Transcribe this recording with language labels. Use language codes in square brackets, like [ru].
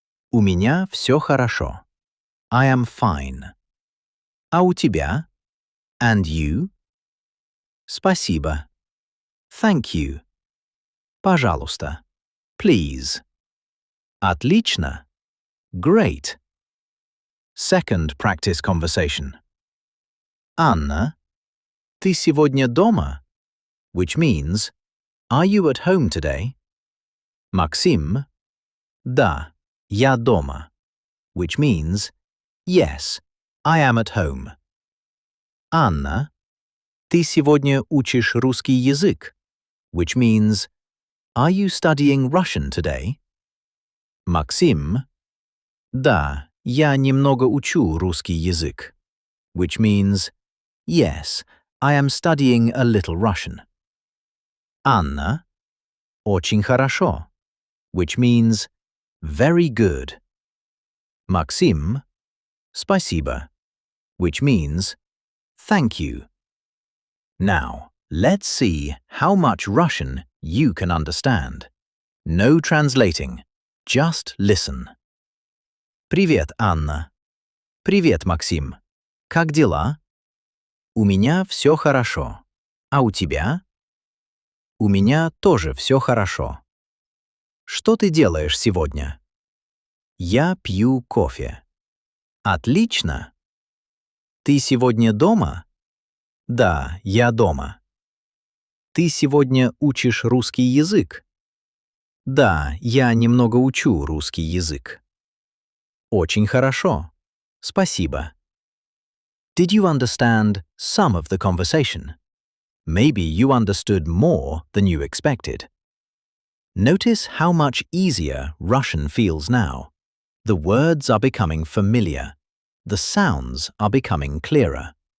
[ru] У меня все хорошо. [en] I am fine. [ru] А у тебя? [en] And you? [ru] Спасибо. [en] Thank you. [ru] Пожалуйста. [en] Please. [ru] Отлично. [en] Great. Second practice conversation. [ru] Anna, ты сегодня дома? [en] Which means, are you at home today? [ru] Maxim, да, я дома. [en] Which means, yes, I am at home. [ru] Anna, ты сегодня учишь русский язык? [en] Which means, are you studying Russian today? [ru] Maxim, да, я немного учу русский язык. [en] Which means, yes, I am studying a little Russian. [ru] Anna, очень хорошо. [en] Which means, very good. Maxim, [ru] спасибо. [en] Which means, thank you. Now, let's see how much Russian you can understand. No translating, just listen. [ru] Привет, Анна. Привет, Максим. Как дела? У меня все хорошо. А у тебя? У меня тоже все хорошо. Что ты делаешь сегодня? Я пью кофе. Отлично. Ты сегодня дома? Да, я дома. Ты сегодня учишь русский язык? Да, я немного учу русский язык. Очень хорошо. Спасибо. [en] Did you understand some of the conversation? Maybe you understood more than you expected. Notice how much easier Russian feels now. The words are becoming familiar. The sounds are becoming clearer.